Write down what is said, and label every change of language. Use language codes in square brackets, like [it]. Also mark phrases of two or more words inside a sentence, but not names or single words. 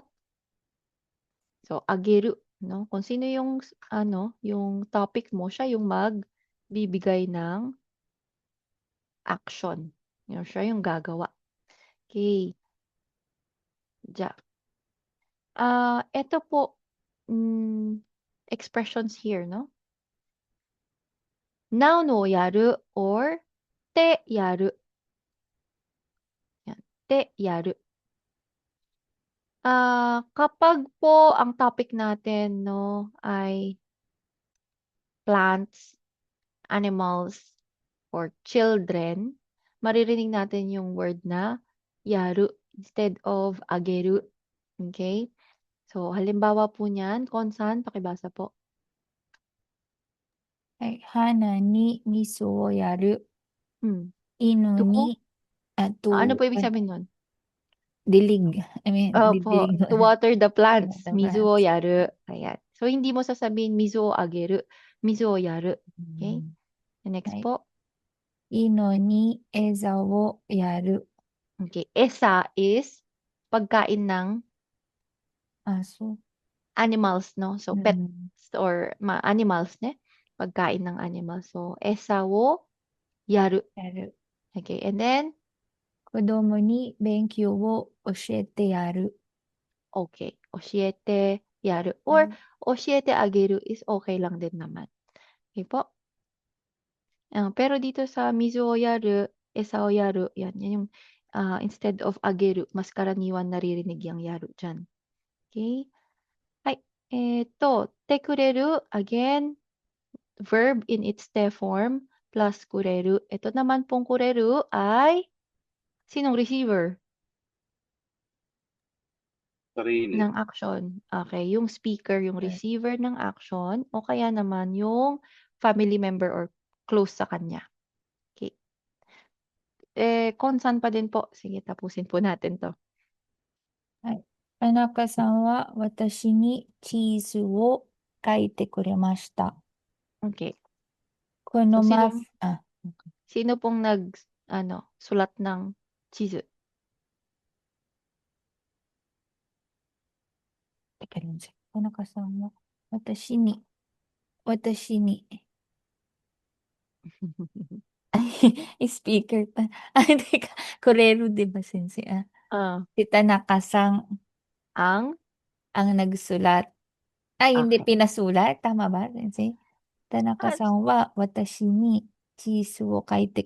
[tl] So, ageru, no? Kung sino yung, yung topic mo, siya yung magbibigay ng action. Siya yung gagawa. Okay. Ja. Ito po, [en] expressions here, no? [ja] Noun をやる or てやる. Yan. てやる. [tl] Kapag po ang topic natin, no, ay plants, animals, or children, maririnig natin yung word na yaru instead of ageru. [en] Okay? [tl] So, halimbawa po niyan, Konsan, pakibasa po. [ja] はい。花に味噌をやる。 Hmm. 犬 To? に、 [tl] Ano po ibig sabihin nun? dilig. [en] I mean, [tl] Opo, didilig. [en] to water the plants. The [ja] 水を [en] plants. [tl] yaru. Ayan. So, hindi mo sasabihin [ja] 水をあげる. 水をやる. [en] Okay? Mm. The next [tl] Ay. po. [ja] 犬に餌をやる. [en] Okay. Esa is [tl] pagkain ng Aso. [en] animals, no? So, pets Mm. or animals, ne? [tl] Pagkain ng [en] animals. [ja] So, 餌をやる. Yaru. [en] Okay. And then, [ja] 子供に勉強を教えてやる. [en] okay. [ja] 教えてやる. [tl] Or, [ja] 教えてあげる [en] is okay [tl] lang din naman. Okay po. Pero dito sa [ja] 水をやる, 餌をやる, [tl] yan yung instead of ageru, mas karaniwan naririnig yung yaru dyan. Okay? Ay, eto, [ja] てくれる, [en] again, verb in its te form, plus kureru. [tl] Ito naman pong kureru ay sinong receiver Sarili. ng action? Okay, yung speaker, yung receiver ng action, o kaya naman yung [en] family member or close [tl] sa kanya. Okay. Konsan pa din po. Sige, tapusin po natin to. [ja] はい。田中さんは私にチーズを書いてくれました。 [en] Okay. [ja] この [en] So, [ja] マ [tl] sino, [ja] フ、あ、 [tl] sino pong sulat ng cheese? teka lang siya. [ja] 田中さんは私に、 [tl] ay, speaker pa. Ay, teka. Korero, di ba, sensei? Si Tanaka-san Ang? ang nagsulat. Ay, hindi [en] Okay. [tl] pinasulat. Tama ba, [ja] sensei? 田中さんは私にチーズを書いて.